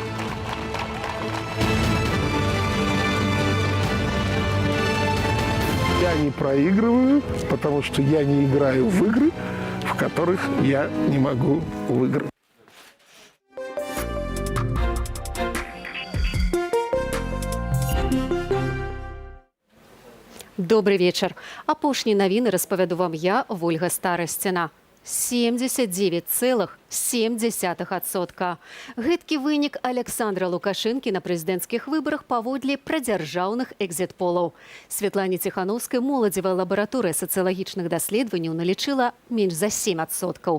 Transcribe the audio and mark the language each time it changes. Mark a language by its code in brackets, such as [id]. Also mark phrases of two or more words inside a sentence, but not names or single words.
[ru] Я не проигрываю, потому что я не играю в игры, в которых я не могу выиграть. Добрый вечер. [be] Апошнія навіны распавяду вам я, Вольга Старасціна. 79,7%. Гэткі вынік Александра Лукашэнкі на прэзідэнцкіх выбарах паводле прадзяржаўных экзіт-полаў. Святлане Ціханаўскай моладзевая лабараторыя сацыялагічных даследаванняў налічыла менш за 7%.